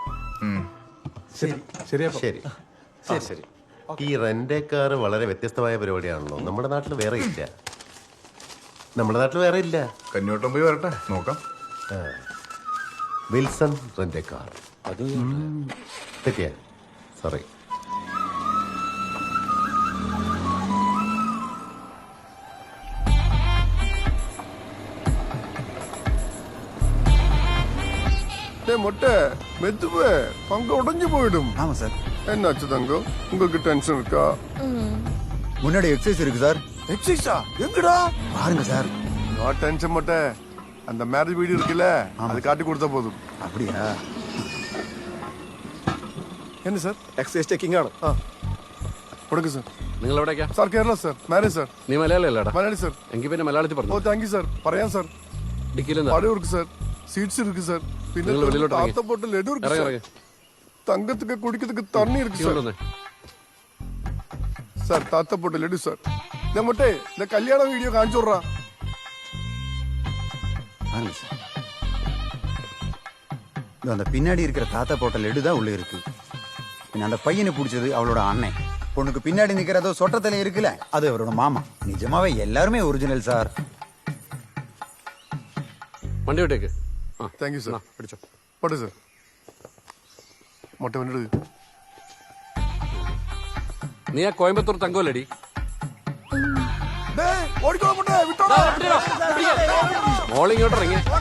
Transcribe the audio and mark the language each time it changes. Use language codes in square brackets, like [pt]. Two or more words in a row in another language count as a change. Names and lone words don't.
[ml] ശരി. ഈ റെന്റ് കാർ വളരെ വ്യത്യസ്തമായ പരിപാടിയാണല്ലോ. നമ്മുടെ നാട്ടിൽ വേറെ ഇല്ല. കഞ്ഞോട്ടം പോയി വരട്ടെ, നോക്കാം. വിൽസൺ റെന്റ് കാർ. അത് തെറ്റിയാ, സോറി. [ta] மொட்டை மெதுவே பங்க உடைஞ்சு போயிடும். ஆமா சார். என்னாச்சு தங்கம், உங்களுக்கு டென்ஷன் இருக்கா? முன்னாடி எக்ஸசைஸ் இருக்கு சார். எக்ஸசைஸா? எங்கடா? பாருங்க சார். [en] no tension [ta] மொட்டை. அந்த [en] marriage video [ta] இருக்குல்ல, அது காட்டி கொடுத்தா போதும். அப்படியா? என்ன சார்? [en] excise checking [ml] ആണ്. കൊടുക്ക് സാർ. നിങ്ങൾ എവിടേക്കാ? സാർ കേരള സാർ, മാരേജ് സാർ. നീ മലയാളി അല്ലേടാ? മലയാളി സാർ. എങ്കിൽ പിന്നെ മലയാളത്തിൽ ഓ പറഞ്ഞു. [en] thank you [ml] സാർ. പറയാം സാർ. ഡിക്കിയിലെന്താ? പഴം ഇருக்கு സാർ, [ta] சீட்ஸ் இருக்கு சார். [ml] പിന്നെ താത്ത പോട്ട് ലഡു [ta] இருக்கு சார். தங்கத்துக்கு குடிக்கிறதுக்கு தண்ணி இருக்கு சார். சார் தாத்த போட்டு லഡു சார். இந்த மொட்டை இந்த கல்யாண வீடியோ காமிச்சு விடுறா. அந்த பின்னாடி இருக்கிற தாத்தா போட்ட லெடு தான் உள்ள இருக்கு. பின்ன அந்த பையனை பிடிச்சது அவளோட அண்ணன். பொண்ணுக்கு பின்னாடி நிக்கிறதோ சொட்டத்தலை இருக்குல்ல, அது அவரோட மாமா. நிஜமாவே எல்லாருமே ஒரிஜினல் சார். [ml] വണ്ടി വിട്ടേക്ക്. [en] thank you [ml] സാർ. പിടിച്ചോ. പോട്ടെ സാർ. മൊട്ട വണ്ടി. നീ ആ കോയമ്പത്തൂർ തങ്കോലടി. മോളിങ്ങോട്ട് ഇറങ്ങി.